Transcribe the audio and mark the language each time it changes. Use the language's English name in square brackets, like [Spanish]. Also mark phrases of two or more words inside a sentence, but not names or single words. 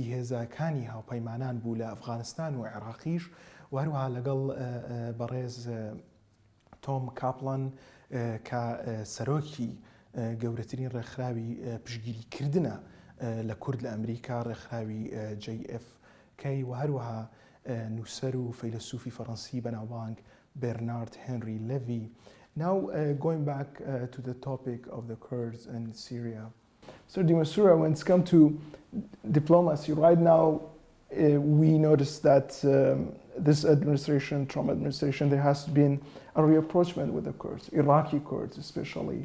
[Central Kurdish] هێزەکانی هاوپەیمانان بوو لە ئەفغانستان و عێراقیش و هەروەها لەگەڵ بەڕێز تۆم کاپلان کە سەرۆکی گەورەترین ڕێکخراوی پشگیریکردنە لە کورد لە ئەمریکا ڕێکخراوی JFK و هەروەها نووسەر و فەیلسوفی فەڕەنسی بەناوبانگ بێرنارد هێنری لێڤی. [English] Now going back to the topic of the Kurds in Syria. So Dimasura, when it's come to diplomacy, right now we notice that this administration, Trump administration, there has been a rapprochement with the Kurds, Iraqi Kurds especially.